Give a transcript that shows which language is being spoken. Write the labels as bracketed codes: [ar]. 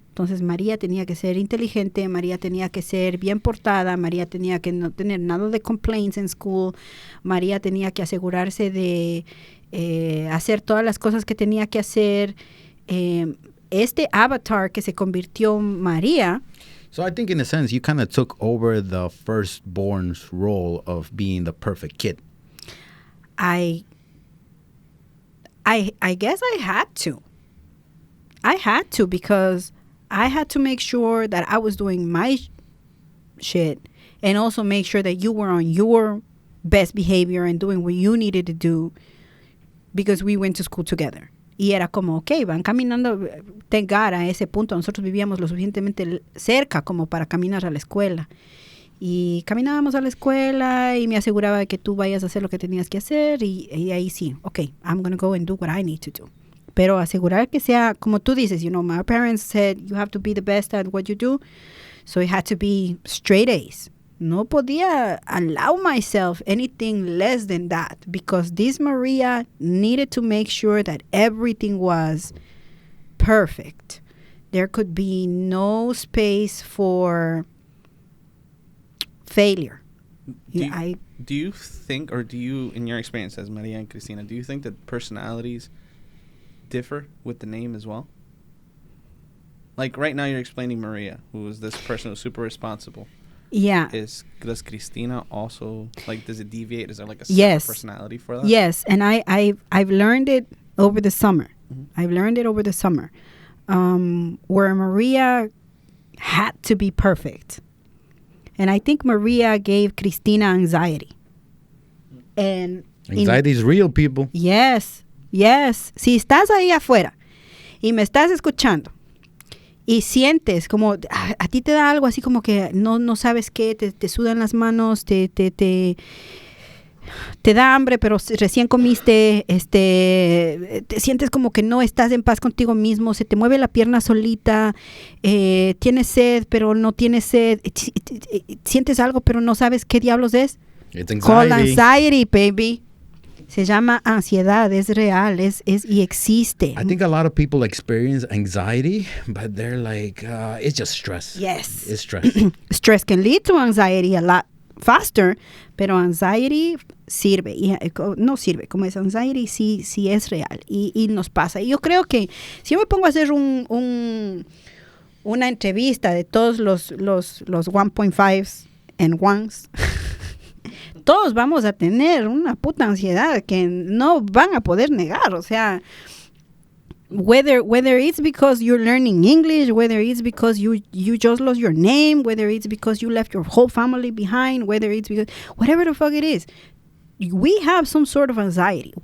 [es] Entonces María tenía que ser inteligente, María tenía que ser bien portada, María tenía que no tener nada de complaints en school, María tenía que asegurarse de hacer todas las cosas que tenía que hacer. Este avatar que se convirtió en María. [en] So I think in a sense you kind of took over the firstborn's role of being the perfect kid. I guess I had to. I had to, because I had to make sure that I was doing my shit, and also make sure that you were on your best behavior and doing what you needed to do, because we went to school together. [es] Y era como, okay, van caminando, [en] thank God, [es] a ese punto nosotros vivíamos lo suficientemente cerca como para caminar a la escuela. Y caminábamos a la escuela y me aseguraba de que tú vayas a hacer lo que tenías que hacer, y ahí sí, [en] okay, I'm going to go and do what I need to do. [es] Pero asegurar que sea, como tú dices, [en] my parents said you have to be the best at what you do, so it had to be straight A's. [es] No podía [en] allow myself anything less than that, because this Maria needed to make sure that everything was perfect. There could be no space for failure. do you think, or do you, in your experience as Maria and Cristina, do you think that personalities differ with the name as well? Like right now you're explaining Maria, who is this person who's super responsible. Yeah. Does Cristina also, like, does it deviate? Is there like a separate Yes. personality for that? Yes, and I've learned it over the summer. Mhm. I've learned it over the summer, where Maria had to be perfect, and I think Maria gave Cristina anxiety. And Anxiety is real, people. yes. [es] Si estás ahí afuera y me estás escuchando y sientes como a ti te da algo así como que no sabes qué, te sudan las manos, te da hambre, pero recién comiste, te sientes como que no estás en paz contigo mismo, se te mueve la pierna solita, tienes sed, pero no tienes sed, sientes algo, pero no sabes qué diablos es. [en] It's Call anxiety. anxiety, baby. [es] Se llama ansiedad, es real, es y existe. [en] I think a lot of people experience anxiety, but they're like, it's just stress. Yes. It's stress. Stress can lead to anxiety a lot faster, [es] pero anxiety sirve, no sirve, como es anxiety sí es real y nos pasa. Y yo creo que si yo me pongo a hacer una entrevista de todos los 1.5s and 1s, todos vamos a tener una puta ansiedad que no van a poder negar, o sea, [en] whether it's because you're learning English, whether it's because you just lost your name, whether it's because you left your whole family behind, whether it's because whatever the fuck it is, we have some sort of anxiety.